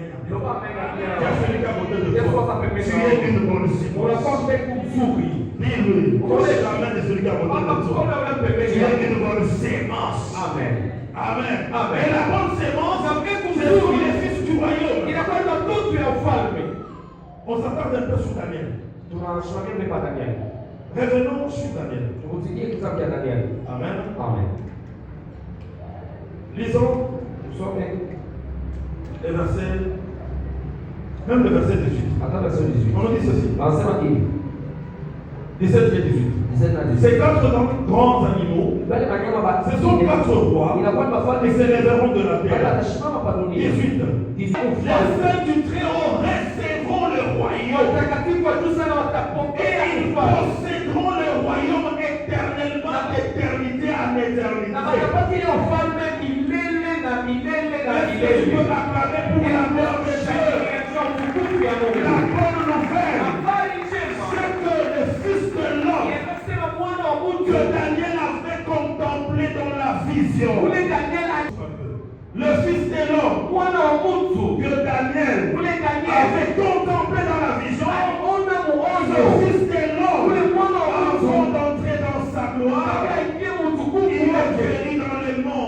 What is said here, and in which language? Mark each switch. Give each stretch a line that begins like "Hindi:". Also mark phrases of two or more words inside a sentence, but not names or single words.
French: Tu as celui qui a voté de toi. Tu es une bonne sémence. Dis-lui. Connais la main de celui qui a voté de toi. Tu es une bonne sémence. Amen. Amen. Amen. Et la bonne sémence, c'est pour les fils du royaume.
Swahili: inakuwa ni watoto ya ufalme.
French: On s'attarde un peu sur Daniel.
Swahili: Tunasimamia mbele pa Daniel.
French: Revenons sur Daniel.
Swahili: Turudie kitabu cha Daniel. Amen. Amen.
French: Lisons
Swahili: Tusome
French: les versets, même le verset 18.
Swahili: hata verset 18.
French: On nous dit ceci.
Swahili: Anasema hivi.
French: 17 et 18.
Swahili: 17 na 18.
French: Ces quatre grands animaux,
Swahili: Wale wanyama wa
French: ce sont quatre rois,
Swahili: inakuwa ni
French: et
Swahili: wafalme.
French: c'est les hérauts de la
Swahili: Wale
French: terre.
Swahili: watasimama pa dunia.
French: 18.
Swahili: 18.
French: Les saints du Très-Haut recevront le royaume.
Swahili: Watakatifu wa juu sana
French: Et
Swahili: watapokea
French: ils
Swahili: ufalme.
French: posséderont le royaume éternellement, d'éternité en
Swahili: Na
French: éternité.
Swahili: watapata ile ufalme milele na milele na
French: Est-ce que tu
Swahili: milele.
French: peux l'acclamer pour la gloire de Dieu? La bonne nouvelle, c'est que le Fils de l'homme que Daniel avait contemplé dans la vision, le Fils de l'homme que Daniel avait contemplé dans la vision, le Fils de l'homme, avant d'entrer dans sa gloire, il est venu dans le monde.